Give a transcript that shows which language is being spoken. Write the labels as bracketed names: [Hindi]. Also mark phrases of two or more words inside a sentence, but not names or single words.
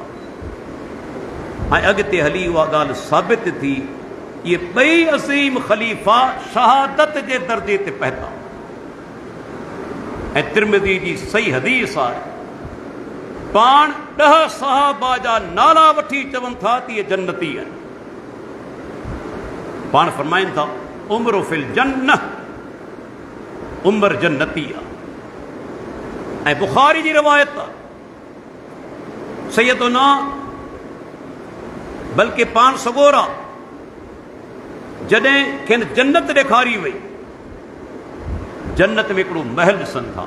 [Sindhi] ऐं अॻिते हली उहा ॻाल्हि साबित थी, इहे ॿई अज़ीम ख़लीफ़ा शहादत जे दर्जे ते पहुता। ऐं तिर्मिज़ी जी सही हदीस आहे, पाण 10 सहाबा जा नाला वठी चवनि था त इहे जन्नती आहिनि। पाण फरमाइनि था [Arabic] عمر في الجنة, [Sindhi] उमर जन्नती आहे। ऐं बुखारी जी रिवायत आहे, सैयदुना बल्कि पाण सगोरा जॾहिं खेनि जन्नत ॾेखारी वई, जन्नत में हिकिड़ो महल ॾिसनि था।